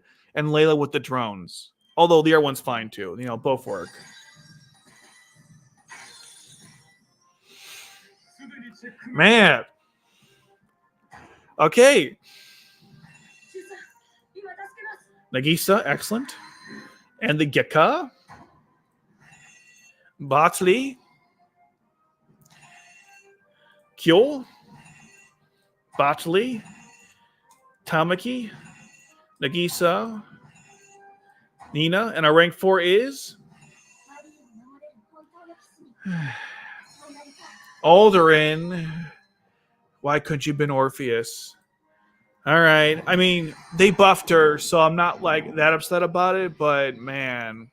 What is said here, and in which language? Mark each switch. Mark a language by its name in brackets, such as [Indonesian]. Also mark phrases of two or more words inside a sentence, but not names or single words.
[English] And Layla with the drones. Although the other one's fine, too. You know, both work. Man. Okay. Nagisa, excellent. And the Gekka. Botley. Kyo. Botley. Tamaki. Nagisa. Nina. And our rank 4 is... Alderin. Why couldn't you have been Orpheus? All right. I mean, they buffed her, so I'm not like that upset about it, but man.